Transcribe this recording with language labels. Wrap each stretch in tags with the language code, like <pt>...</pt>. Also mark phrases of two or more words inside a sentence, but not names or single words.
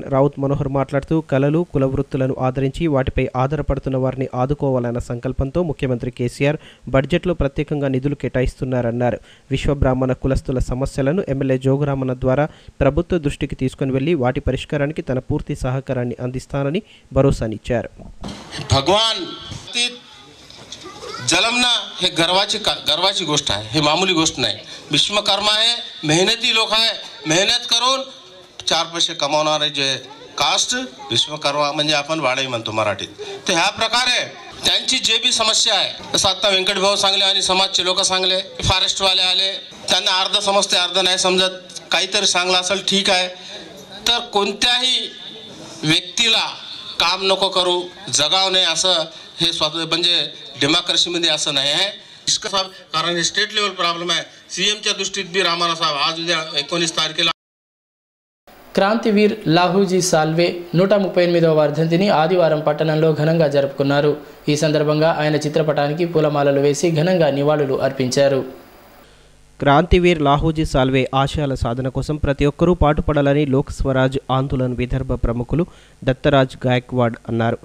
<te>రౌత్ మనోహర్ మాట్లాడుతూ కళలు, కుల వృత్తులను ఆదరించి వాటిపై ఆధారపడుతున్న వారిని ఆదుకోవాలన్న సంకల్పంతో ముఖ్యమంత్రి కేసీఆర్ బడ్జెట్లో ప్రత్యేకంగా నిధులు కేటాయిస్తున్నారన్నారు. విశ్వబ్రాహ్మణ కులస్తుల సమస్యలను ఎమ్మెల్యే జోగురామన్న ద్వారా ప్రభుత్వ దృష్టికి తీసుకుని వెళ్లి వాటి పరిష్కారానికి తన పూర్తి సహకారాన్ని అందిస్తానని భరోసానిచ్చారు.</te> <mr>जलमना हे गर्वाची गोष्ट आहे. हे मामूली गोष्ट नाही. विश्वकर्मा आहे, मेहनती लोक आहे. मेहनत करून 4 पैसे कमावणारे जे कास्ट विश्वकर्मा म्हणजे आपण वाडाई म्हणतो मराठीत. तर ह्या प्रकारे त्यांची जे बी समस्या आहे, जसं आता व्यंकट भाऊ सांगले आणि समाजचे लोक सांगले, फॉरेस्टवाले आले, त्यांना अर्ध समजते अर्ध नाही समजत, काहीतरी सांगलं असेल ठीक आहे. तर कोणत्याही व्यक्तीला काम नको करू, जगाव नाही असं हे म्हणजे डेमोक्रेसीमध्ये असं नाही आहे. कारण हे</mr> <en>state level problem</en> <mr>आहे. सीएमच्या दृष्टीत बी रामाना साहेब आज उद्या 19 तारखेला</mr> <te>క్రాంతివీర్ లాహూజీ సాల్వే 138వ వర్ధంతిని ఆదివారం పట్టణంలో ఘనంగా జరుపుకున్నారు. ఈ సందర్భంగా ఆయన చిత్రపటానికి పూలమాలలు వేసి ఘనంగా నివాళులు అర్పించారు. క్రాంతివీర్ లాహూజీ సాల్వే ఆశయాల సాధన కోసం ప్రతి ఒక్కరూ పాటుపడాలని లోక్ స్వరాజ్ ఆందోళన్ విదర్భ ప్రముఖులు దత్తరాజ్ గాయక్వాడ్ అన్నారు.</te>